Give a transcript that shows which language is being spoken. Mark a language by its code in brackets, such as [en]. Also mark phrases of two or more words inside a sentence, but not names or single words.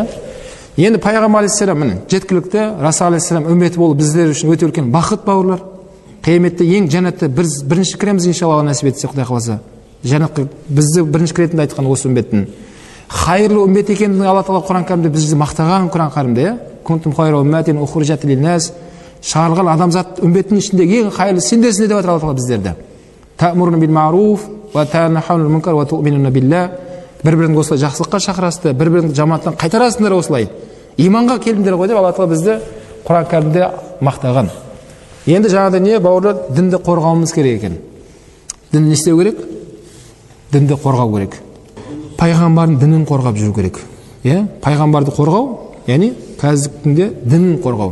[kk] Енді пайғамбар алейхиссалам міне жеткілікті, Расул алейхиссалам үмбеті болып біздер үшін өте үлкен бақыт бауырлар. Қияметте ең жәннатты біз бірінші кіреміз иншалла, нәсіп етсе, Құдай қаласа. Жәннатқа бізді бірінші кіретінді айтқан осы үмбеттің. Хайырлы үмбет екенін Алла Тағала Құран кәрімде бізді мақтаған Құран кәрімде, иә? [ar] كنتم خير أمة أخرجت للناس, [kk] шығарылған адамзат үмбеттің ішіндегі ең хайырлы сендерсіңдер деп жатыр Алла Тағала біздерді. [ar] تأمرون بالمعروف وتنهون منكر وتؤمنون بالله. [kk] Бір-біріңді осылай жақсылыққа шақырасыздар, бір-біріңді жамандықтан қайтарасыңдар осылай. Иманға келдіңдер ғой деп Алла Тағала бізді Құран кәрімде мақтаған. Енді жаңағыдай не бауырлар, дінді қорғауымыз керек екен. Дінді не істеу керек? Дінді қорғау керек. Пайғамбардың дінін қорғап жүру керек. Пайғамбарды қорғау, яғни қазіргі күнде дінін қорғау.